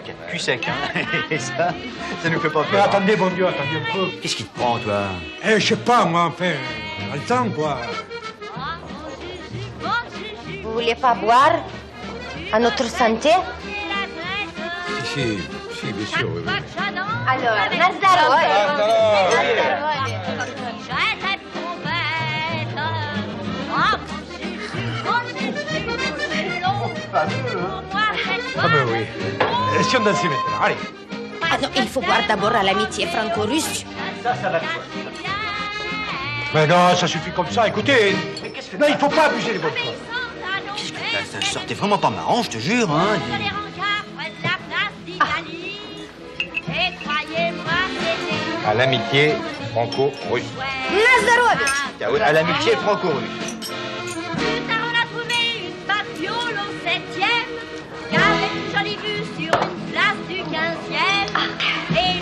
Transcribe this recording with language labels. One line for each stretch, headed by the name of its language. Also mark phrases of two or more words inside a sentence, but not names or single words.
French: Cul sec, hein. Et ça nous fait pas peur. Mais attendez, bon Dieu, attendez un peu. Qu'est-ce qui te prend, toi? Je sais pas, moi, enfin, on a le temps, quoi. Vous voulez pas boire à notre santé? Si, bien sûr, oui. Alors,
Russian: на здоровье.
French: Ah ben oui. Si on dansait maintenant, allez. Ah non, il faut boire d'abord à l'amitié franco-russe. Ça va de quoi? Mais non, ça suffit comme ça, écoutez. Non, il faut pas abuser les bonnes choses. Qu'est-ce que ça sortait vraiment pas marrant, je te jure, hein. À l'amitié franco-russe.
Russian: На здоровье.
French: À l'amitié franco-russe. Avec une jolie vue sur une place du 15e.